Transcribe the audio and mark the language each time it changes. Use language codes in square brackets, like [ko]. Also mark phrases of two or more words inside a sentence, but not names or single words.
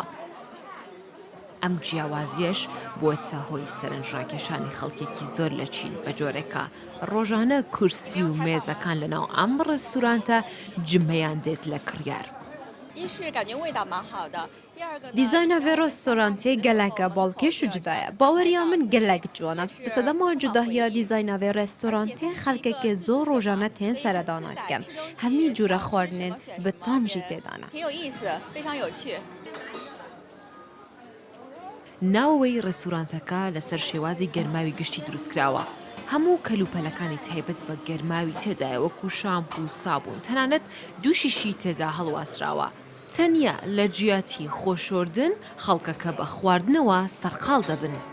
[ckb] ئەم جیاوازیەش بووەتە هۆی سەرنجڕاکێشانی خەڵکێکی زۆر لە چین بە جۆرێکە ڕۆژانە کورسی و مێزەکان لەناو ئەم ڕێستۆرانتە جمەیان دێت لە کڕیار. [ku] دیزاینا vê restauranê gelek e balkêş û cuda ye. Baweriya min gelek ciwan e. Bi sedema cudahiya dîzayna vê restauranê xelkekê zor rojane tên seredana dikin. Hemî cûre xwarinên bi tam jî têdan e. [ckb] ناوەوەی ڕێستۆرانتەکە لەسەر شێوازی گەرماوی گشتی دروستکراوە. هەموو کەلوپەلەکانی تایبەت بە گەرماوی تێدایە وەکو شامپو و سابوون تەنانەت دووشیشی تێدا هەڵواسراوە. تەنیا لە جیاتی خۆشۆردن خەڵکەکە بە خواردنەوە سەرقاڵ دەبن.